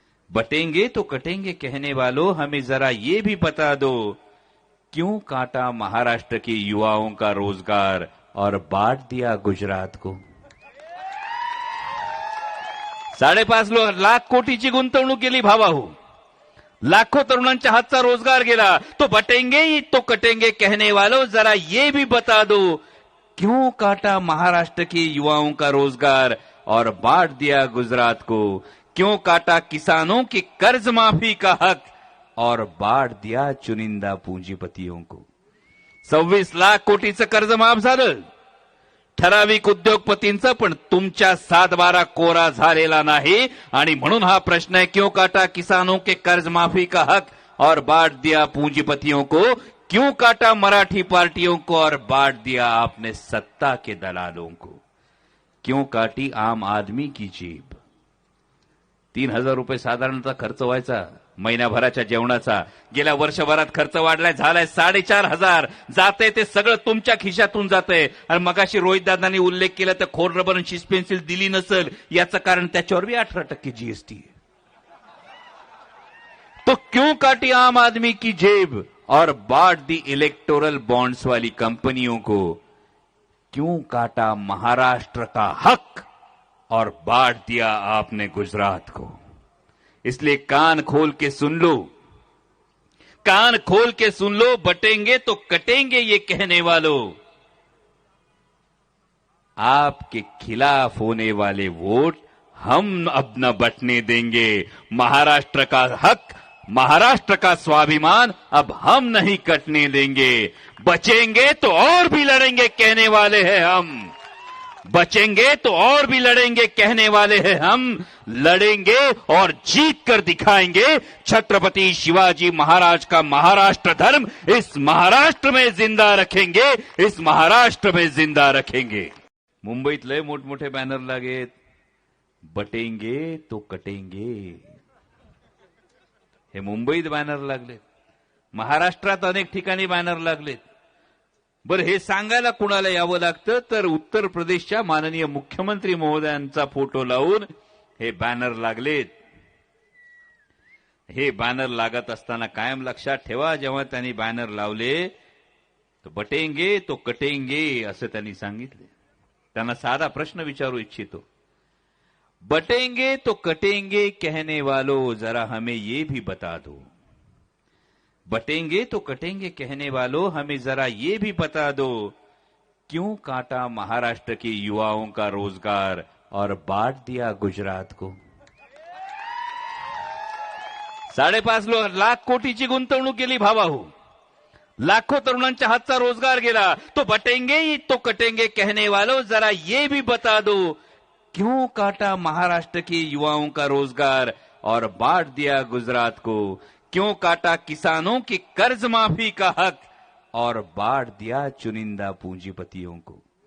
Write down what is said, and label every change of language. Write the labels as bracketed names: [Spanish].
[Hindi] बटेंगे तो कटेंगे कहने वालों हमें जरा ये भी बता दो, क्यों काटा महाराष्ट्र के युवाओं का रोजगार और बांट दिया गुजरात को. [Marathi] 5.5 लाख कोटीची गुंतवणूक केली भावाहो, लाखों तरुणांच्या हातचा रोजगार गेला. [Hindi] तो बटेंगे तो कटेंगे कहने वालों जरा ये भी बता दो, क्यों काटा महाराष्ट्र के युवाओं का रोजगार और बांट दिया गुजरात को. क्यों काटा किसानों की कर्ज माफी का हक और बांट दिया चुनिंदा पूंजीपतियों को. [Marathi] 26 लाख कोटीचं कर्ज माफ झालं, ठराविक उद्योगपतींचं, पण तुमच्या 7-12 कोरा झालेला नाही. आणि म्हणून हा प्रश्न आहे, [Hindi] क्यों काटा किसानों के कर्ज माफी का हक और बांट दिया पूंजीपतियों को. क्यों काटा मराठी पार्टियों को और बांट दिया आपने सत्ता के दलालों को. क्यों काटी आम आदमी की जेब. [Marathi] 3,000 रुपये साधारणतः खर्च व्हायचा महिनाभराच्या जेवणाचा. गेल्या वर्षभरात खर्च वाढलाय, झालाय 4,500. जाते ते सगळं तुमच्या खिशातून जातंय. आणि मगाशी रोहितदादांनी उल्लेख केला तर खोड रबर आणि शिस पेन्सिल दिली नसेल याचं कारण त्याच्यावर बी 18% जीएसटी आहे. [Hindi] तो क्यों काटी आम आदमी की जेब और बांट दी इलेक्टोरल बॉन्ड्स वाली कंपनियों को. क्यों काटा महाराष्ट्र का हक और बांट दिया आपने गुजरात को. इसलिए कान खोल के सुन लो, कान खोल के सुन लो, बटेंगे तो कटेंगे ये कहने वालों. आपके खिलाफ होने वाले वोट हम अब न बटने देंगे. महाराष्ट्र का हक, महाराष्ट्र का स्वाभिमान अब हम नहीं कटने देंगे. बचेंगे तो और भी लड़ेंगे कहने वाले हैं हम. बचेंगे तो और भी लड़ेंगे कहने वाले हैं हम. लड़ेंगे और जीत कर दिखाएंगे. छत्रपति शिवाजी महाराज का महाराष्ट्र धर्म इस महाराष्ट्र में जिंदा रखेंगे, इस महाराष्ट्र में जिंदा रखेंगे. [Marathi] मुंबईत लय मोठमोठे बॅनर लागेत, [Hindi] बटेंगे तो कटेंगे. [Marathi] हे मुंबईत बॅनर लागलेत, महाराष्ट्रात अनेक ठिकाणी बॅनर लागलेत. बरं, हे सांगायला कुणाला यावं लागतं तर उत्तर प्रदेशच्या माननीय मुख्यमंत्री महोदयांचा फोटो लावून हे बॅनर लागलेत. हे बॅनर लागत असताना कायम लक्षात ठेवा, जेव्हा त्यांनी बॅनर लावले तो [Hindi] बटेंगे तो कटेंगे [Marathi] असं त्यांनी सांगितले. त्यांना साधा प्रश्न विचारू इच्छितो, [Hindi] बटेंगे तो कटेंगे कहने वालों जरा हमें ये भी बता दो. बटेंगे तो कटेंगे कहने वालों हमें जरा ये भी बता दो, क्यों काटा महाराष्ट्र के युवाओं का रोजगार और बांट दिया गुजरात को. [Marathi] 5.5 लाख कोटीची गुंतवणूक केली भावाहो, लाखों तरुणांच्या हातचा रोजगार गेला. [Hindi] तो बटेंगे तो कटेंगे कहने वालों जरा ये भी बता दो, क्यों काटा महाराष्ट्र के युवाओं का रोजगार और बांट दिया गुजरात को. क्यों काटा किसानों की कर्ज माफी का हक और बांट दिया चुनिंदा पूंजीपतियों को.